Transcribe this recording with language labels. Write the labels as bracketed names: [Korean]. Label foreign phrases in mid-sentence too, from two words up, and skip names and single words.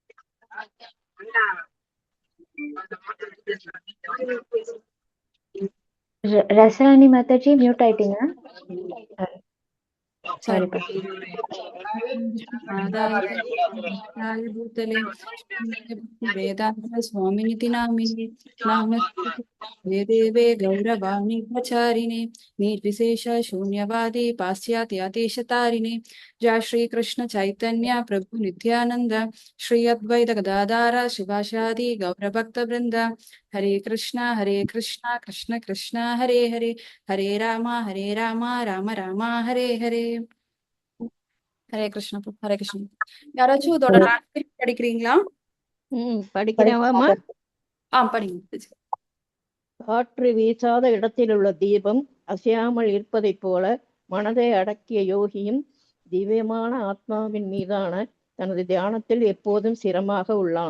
[Tamil] ரசராணி மாதாஜி மியூட் ஆயிட்டீங்க. சாரி. [Sanskrit] आदाय भूतले वेदान्त स्वामिनिति नामिने नमस्ते देवे गौरवाणि प्रचारिणे निर्विशेष शून्यवादी पाश्चात्यादेशतारिणे जय श्री कृष्ण चैतन्य प्रभु नित्यानंद श्री अद्वैत गदाधर शिवासादि गौरभक्त वृंद हरे कृष्ण कृष्ण कृष्ण हरे हरे हरे राम राम राम हरे हरे. [Tamil] ஹரே கிருஷ்ணா ஹரே கிருஷ்ணா. யாராச்சும் இதோட டிரான்ஸ்கிரிப்ட் படிக்கிறீங்களா? படிக்கிறவாமா? படிங்க. காற்று வீசாத இடத்தில் உள்ள தீபம் அசையாமல் இருப்பதைப் போல மனதை அடக்கிய யோகியும் திவ்யமான ஆத்மாவின் மீதான தனது தியானத்தில் எப்போதும் சிரமாக உள்ளான்.